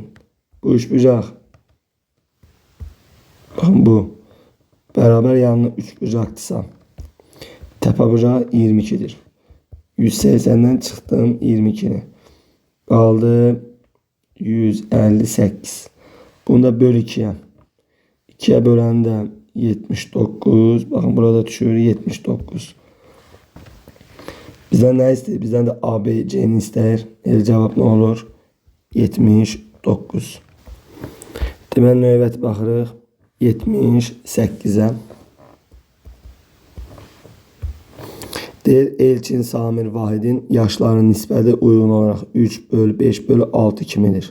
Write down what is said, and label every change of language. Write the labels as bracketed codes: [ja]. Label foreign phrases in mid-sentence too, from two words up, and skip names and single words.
[az] Bu üçbucaq baxın bu bərabər yanına üçbucaqdırsa təpə bucağı 22'dir. 180'den çıxdım 22'ni. Qaldı 158. Bunu da böl 2'ye. 2'ye böləndə 79. Bakın burada düşür 79. Bizden ne istəyir? Bizden de ABC'ni istəyir. [tr] Cevap ne olur? 79. [az] Deməli növbəti baxırıq 78'e. Deyir Elçin Samir Vahidin yaşlarının nisbəti uyğun olaraq 3 bölü 5 bölü 6 kimidir.